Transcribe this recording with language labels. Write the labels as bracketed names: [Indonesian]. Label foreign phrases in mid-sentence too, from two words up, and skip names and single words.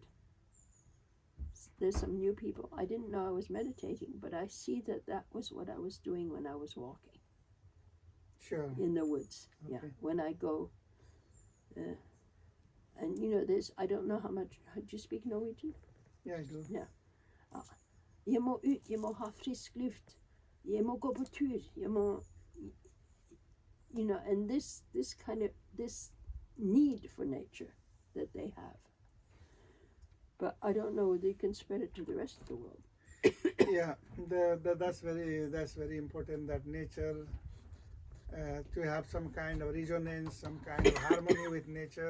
[English] There's some new people. I didn't know I was meditating, but I see that was what I was doing when I was walking. Sure. In the woods. Okay. Yeah. When I go, and there's, I don't know how much, do you speak Norwegian? Yeah, I do. Yeah. [Norwegian] Jeg må ut, jeg må ha frisk luft. Jeg må gå på tur. [English] and this need for nature that they have. But I don't know whether you can spread it to the rest of the world. Yeah, that's very important, that nature, to have some kind of resonance, some kind of harmony with nature.